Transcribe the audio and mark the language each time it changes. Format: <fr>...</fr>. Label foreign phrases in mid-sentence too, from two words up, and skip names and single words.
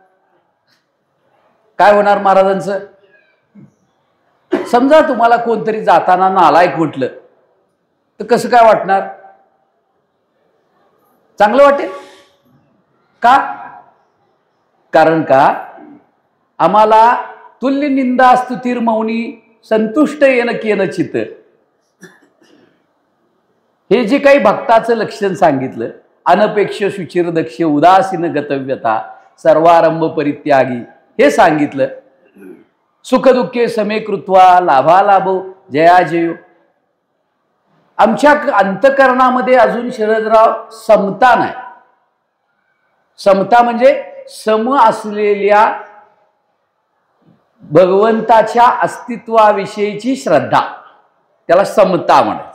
<mr>काय होणार महाराजांचं? समजा तुम्हाला कोणतरी जाताना नालायक म्हटलं तर कसं काय वाटणार? चांगलं वाटेल का? कारण का आम्हाला</mr> <sa>तुल्य निंदा स्तुतीर मौनी संतुष्ट येन केन चित.</sa> <mr>हे जे काही भक्ताचं लक्षण सांगितलं,</mr> <sa>अनपेक्ष शुचिर दक्ष उदासीन गतव्यता सर्वारंभ परित्यागी,</sa> <mr>हे सांगितलं.</mr> <sa>सुख दुःखे समे कृत्वा लाभालाभो जयाजयो.</sa> <mr>आमच्या अंतःकरणामध्ये अजून शरदराव समता नाही. समता म्हणजे सम असलेल्या भगवंताच्या अस्तित्वाविषयीची श्रद्धा, त्याला समता म्हणायचं.</mr>